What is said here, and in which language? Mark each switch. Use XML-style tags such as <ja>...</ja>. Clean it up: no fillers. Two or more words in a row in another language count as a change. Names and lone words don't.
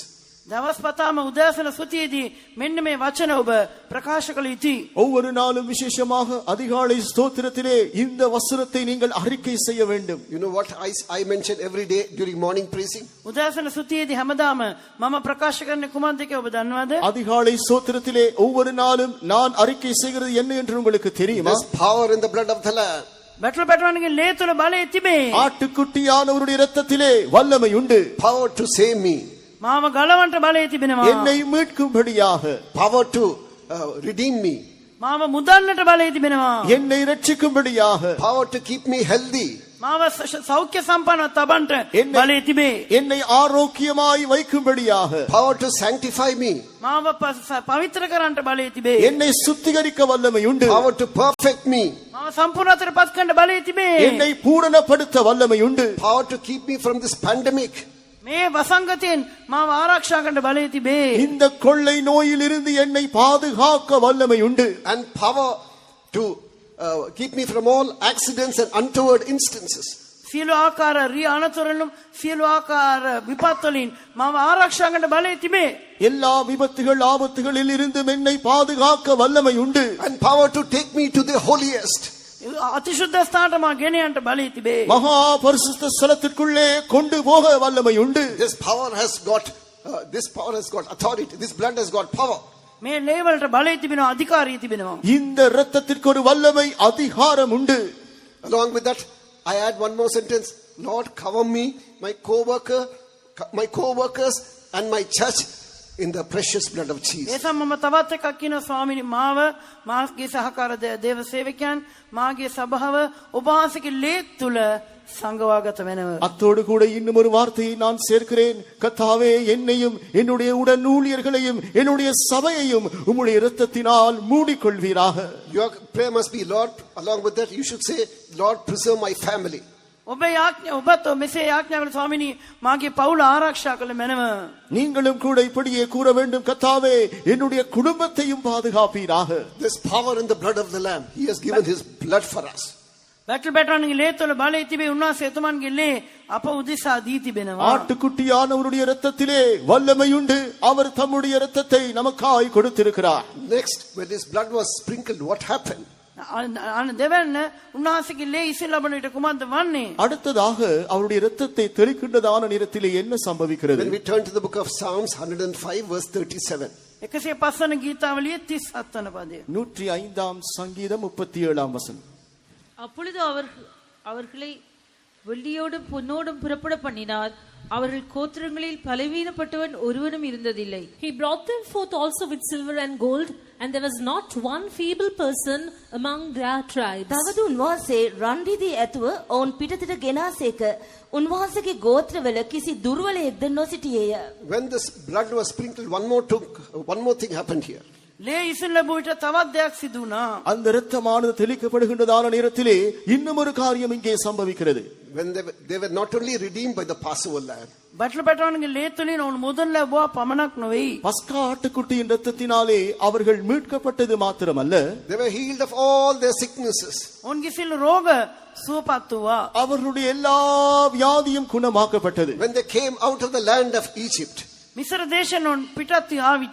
<si>දවස් පතාම උදෑසන සුතියේදී මෙන්න මේ වචන ඔබ ප්‍රකාශ කළ යුතුයි.</si> <ta>ஒவ்வொரு நாளும் விசேஷமாக அதிகாலை ஸ்தோத்திரத்திலே இந்த வசனத்தை நீங்கள் அறிக்கை செய்ய வேண்டும்.</ta> <en>You know what I mention every day during morning praising?</en> <si>උදෑසන සුතියේදී හැමදාම මම ප්‍රකාශ කරන්නේ කුමක්ද කියලා ඔබ දන්නවද?</si> <ta>அதிகாலை ஸ்தோத்திரத்திலே ஒவ்வொரு நாளும் நான் அறிக்கை செய்கிறது என்ன என்று உங்களுக்கு தெரியுமா?</ta> <en>There's power in the blood of the Lamb.</en> <si>බැටළු පැටවන්ගේ ලේ තුල බලය තිබේ.</si> <ta>ஆட்டுக்குட்டியானவருடைய இரத்தத்திலே வல்லமை உண்டு.</ta> <en>Power to save me.</en> <si>මාව ගලවන්ට බලය තිබෙනවා.</si> <ta>என்னை மீட்கும்படியாக.</ta> <en>Power to redeem me.</en> <si>මාව මුදන්නට බලය තිබෙනවා.</si> <ta>என்னை ரட்சிக்கும்படியாக.</ta> <en>Power to keep me healthy.</en> <si>මාව සෞඛ්‍ය සම්පන්න තබන්ට බලය තිබේ.</si> <ta>என்னை ஆரோக்கியமாய் வைக்கும்படியாக.</ta> <en>Power to sanctify me.</en> <si>මාව පවිත්‍ර කරන්නට බලය තිබේ.</si> <ta>என்னை சுத்திகரிக்க வல்லமை உண்டு.</ta> <en>Power to perfect me.</en> <si>මාව සම්පූර්ණතර පත් කරන්න බලය තිබේ.</si> <ta>என்னை பூரணப்படுத்த வல்லமை உண்டு.</ta> <en>Power to keep me from this pandemic.</en> <si>මේ වසංගතයෙන් මාව ආරක්ෂා කරන්න බලය තිබේ.</si> <ta>இந்த கொள்ளை நோயில் இருந்து என்னை பாதுகாக்க வல்லமை உண்டு.</ta> <en>And power to keep me from all accidents and untoward instances.</en> <si>සියලු ආකාර රිය අනතුරුලුම් සියලු ආකාර විපත් වලින් මාව ආරක්ෂා කරන්න බලය තිබේ.</si> <ta>எல்லா விபத்துகள் ஆபத்துகளில் இருந்து என்னை பாதுகாக்க வல்லமை உண்டு.</ta> <en>And power to take me to the holiest.</en> <si>අතිශුද්ධ ස්ථානට මා ගෙන යන්නට බලය තිබේ.</si> <ta>மகா பரிசுத்த ஸ்தலத்திற்குள்ளே கொண்டு போக வல்லமை உண்டு.</ta> <en>This power has got authority. This blood has got power.</en> <si>මේ ලේවලට බලය තිබෙනවා අධිකාරිය තිබෙනවා.</si> <ta>இந்த இரத்தத்திற்கு ஒரு வல்லமை அதிகாரம் உண்டு.</ta> <en>Along with that I add one more sentence. Lord, cover me, my co-workers and my church in the precious blood of</en> <si>ඒ</si> <en>Jesus.</en> <si>සම මම තවත් එකක් කියනවා ස්වාමීනි මාව මාගේ සහකාර දේව සේවකයන් මාගේ සභාව ඔබ වහන්සේගේ ලේ තුල සංගවාගත වෙනවා.</si> <ta>அத்தோடு கூட இன்னும் ஒரு வார்த்தையை நான் சேர்க்கிறேன். கர்த்தாவே, என்னையும் என்னுடைய உடன் ஊழியர்களையும் என்னுடைய சபையையும் உம்முடைய இரத்தத்தினால் மூடிக்கொள்வீராக.</ta> <en>Your prayer must be, Lord, along with that you should say, Lord, preserve my family.</en> <si>ඔබේ ආඥා ඔබත් මෙසේ ආඥා කළ ස්වාමීනි මාගේ පවුල ආරක්ෂා කළ මැනව.</si> <ta>நீங்களும் கூட இப்படியே கூற வேண்டும். கர்த்தாவே, என்னுடைய குடும்பத்தையும் பாதுகாப்பீராக.</ta> <en>There's power in the blood of the Lamb. He has given his blood for us.</en> <si>බැටල් බැටන්ගේ ලේ තුල බලය තිබේ උන්වහන්සේ එතුමන්ගේ ලේ අප උදෙසා දී තිබෙනවා.</si> <ta>ஆட்டுக்குட்டியானவருடைய இரத்தத்திலே வல்லமை உண்டு. அவர் தம்முடைய இரத்தத்தை நமக்காய் கொடுத்திருக்கிறார்.</ta> <en>Next, when his blood was sprinkled, what happened?</en> <si>දෙවන්න උන්වහන්සේගේ ලේ ඉසිලබනට කුමක්ද වන්නේ?</si> <ta>அடுத்ததாக அவருடைய இரத்தத்தை தெளிக்கின்றதான நேரத்திலே என்ன சம்பவிக்கிறது?</ta> <en>When we turn to the book of Psalms 105 verse 37.</en> <si>105 වන ගීතාවලිය 37 වන පදය.</si> <ta>105ஆம் சங்கீதம் 37ஆம் வசனம். அப்பொழுது அவர்களை வெள்ளியோடும் பொன்னோடும் புறப்பட பண்ணினார். அவர்கள் கோத்திரங்களில் பலவீனப்பட்டவன் ஒருவனும் இருந்ததில்லை.</ta> <en>He brought them forth also with silver and gold, and there was not one feeble person among their tribes.</en> <si>තවද උන්වහන්සේ රන් රිදී ඇතුව ඔවුන් පිටතට ගෙනාසේක. උන්වහන්සේගේ ගෝත්‍රවල කිසි දුර්වලයෙක්ද නොසිටියේය.</si> <en>When this blood was sprinkled, one more thing happened here.</en> <si>ලේ ඉසිලබුට තවත් දෙයක් සිදු වුණා.</si> <ta>அந்த இரத்தமானது தெளிக்கப்படுகின்றதான நேரத்திலே இன்னும் ஒரு காரியம் இங்கே சம்பவிக்கிறது.</ta> <en>When they were not only redeemed by the Passover lamb.</en> <si>බැටල් බැටන්ගේ ලේ තුලින් ඔවුන් මුදල් ලැබුවා පමණක් නෙවෙයි.</si> <ta>பஸ்கா ஆட்டுக்குட்டியின் இரத்தத்தினாலே அவர்கள் மீட்கப்பட்டது மாத்திரமல்ல,</ta> <en>They were healed of all their sicknesses.</en> <si>ඔවුන්ගේ සියලු රෝග සුවපත් වුණා.</si> <ta>அவர்களுடைய எல்லா வியாதியும் குணமாக்கப்பட்டது.</ta> <en>When they came out of the land of Egypt,</en> <si>මිස්ර දේශයෙන් ඔවුන් පිටත් ආ විට</si>